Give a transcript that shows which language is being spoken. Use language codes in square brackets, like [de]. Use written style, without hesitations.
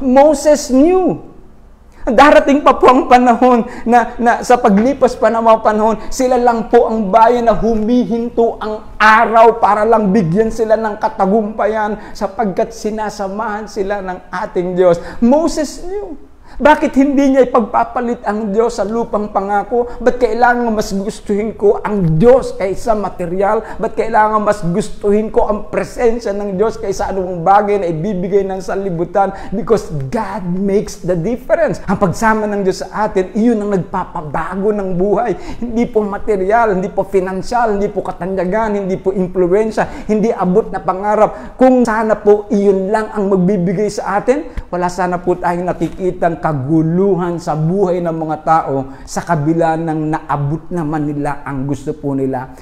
[en] Moses knew. [tl] Darating pa po ang panahon na sa paglipas pa ng mga panahon, sila lang po ang bayan na humihinto ang araw para lang bigyan sila ng katagumpayan sapagkat sinasamahan sila ng ating Diyos. [en] Moses knew. [tl] Bakit hindi niya ipagpapalit ang Diyos sa lupang pangako? Ba't kailangan mas gustuhin ko ang Diyos kaysa material? Ba't kailangan mas gustuhin ko ang presensya ng Diyos kaysa anong bagay na ibibigay ng sanlibutan? [en] Because God makes the difference. [tl] Ang pagsama ng Diyos sa atin, iyon ang nagpapabago ng buhay. Hindi po material, hindi po financial, hindi po katanyagan, hindi po influensya, hindi abot na pangarap. Kung sana po iyon lang ang magbibigay sa atin, wala sana po tayong nakikitang kaguluhan sa buhay ng mga tao sa kabila ng naabot naman nila ang gusto po nila.